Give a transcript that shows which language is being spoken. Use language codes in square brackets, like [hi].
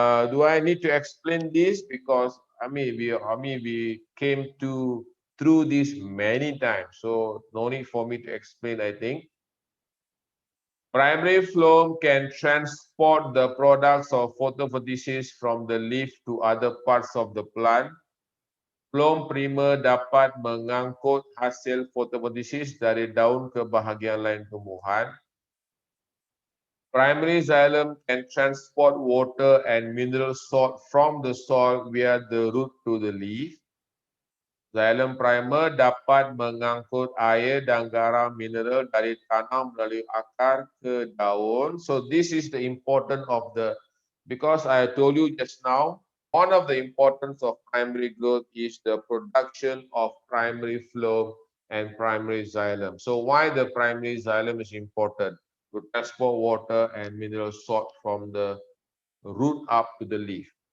[en] Do I need to explain this? Because we came through this many times, so no need for me to explain, I think. Primary phloem can transport the products of photosynthesis from the leaf to other parts of the plant. [ms] Phloem primer dapat mengangkut hasil fotosintesis dari daun ke bahagian lain tumbuhan. [en] Primary xylem can transport water and mineral salt from the soil via the root to the leaf. [ms] Xylem primer dapat mengangkut air dan garam mineral dari tanah melalui akar ke daun. [en] So this is the importance of because I told you just now, one of the importance of primary growth is the production of primary phloem and primary xylem. So why the primary xylem is important? To transport water and mineral salt from the root up to the leaf.